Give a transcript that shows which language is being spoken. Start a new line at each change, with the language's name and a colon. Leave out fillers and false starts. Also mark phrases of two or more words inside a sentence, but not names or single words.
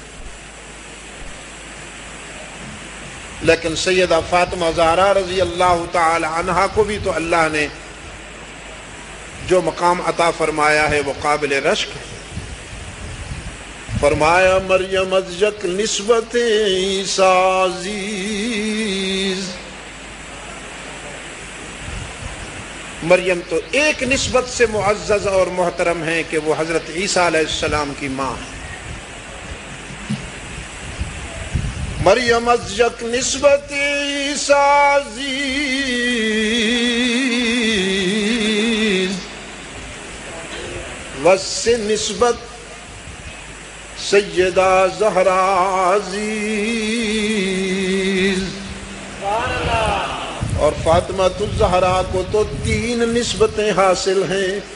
Urdu: لیکن سیدہ فاطمہ زہرا رضی اللہ تعالی عنہا کو بھی تو اللہ نے جو مقام عطا فرمایا ہے وہ قابل رشک ہے۔ فرمایا
Persian: مریم از یک نسبت عیسیٰ عزیز،
Urdu: مریم تو ایک نسبت سے معزز اور محترم ہیں کہ وہ حضرت عیسیٰ علیہ السلام کی ماں ہے۔
Persian: مریم از یک نسبت عیسیٰ عزیز، وس نسبت سیدہ زہرا عزیز،
Urdu: اور فاطمہ الزہرا کو تو 3 نسبتیں حاصل ہیں۔